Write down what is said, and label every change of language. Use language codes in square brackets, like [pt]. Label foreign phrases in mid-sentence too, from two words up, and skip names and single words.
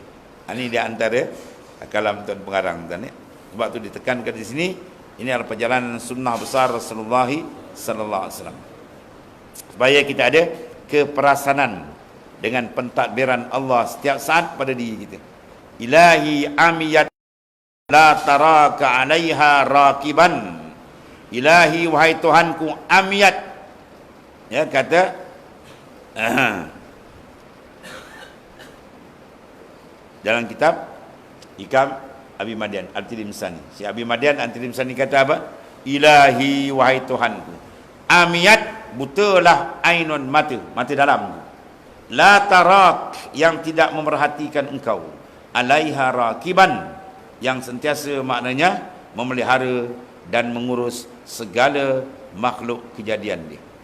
[ms] Ini dia antara kalam tuan pengarang tuan. Sebab tu ditekankan di sini, ini adalah perjalanan sunnah besar Rasulullah [ar] صلى الله عليه وسلم. [ms] Supaya kita ada keperasanan dengan pentadbiran Allah setiap saat pada diri kita. [ar] إلهي عميت لا تراك عليها رقيبا. [ms] Ilahi, wahai Tuhanku, amiyat. Kata dalam kitab Hikam Abi Madian Al-Tilimsani. Si Abi Madian Al-Tilimsani kata apa? Ilahi, wahai Tuhanku, amiyat, butalah ainun, mata dalam. [ar] لا تراك, [ms] yang tidak memerhatikan engkau. [ar] عليها رقيبا, [ms] yang sentiasa maknanya memelihara dan mengurus segala makhluk kejadian dia.